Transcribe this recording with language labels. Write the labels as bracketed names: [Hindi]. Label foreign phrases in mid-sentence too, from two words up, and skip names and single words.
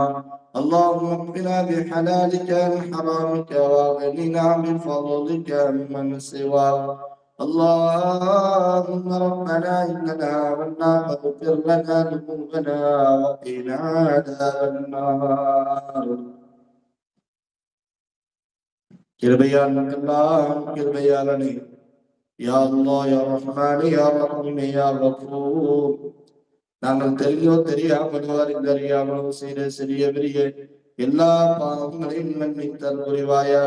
[Arabic] اللهم اكفنا بحلالك عن حرامك واغننا بفضلك عمن سواك. اللهم ربنا إننا آمنا فاغفر لنا ذنوبنا وقنا عذاب النار. கிருபையாளனே يا الله يا رحمن يا رحيم يا غفور. [Tamil] நாங்கள் தெரிந்தோ தெரியாமலோ அறிந்தறியாமலோ செய்த சிறிய பெரிய எல்லா பாவங்களையும் மன்னித்தல் புரிவாயாக.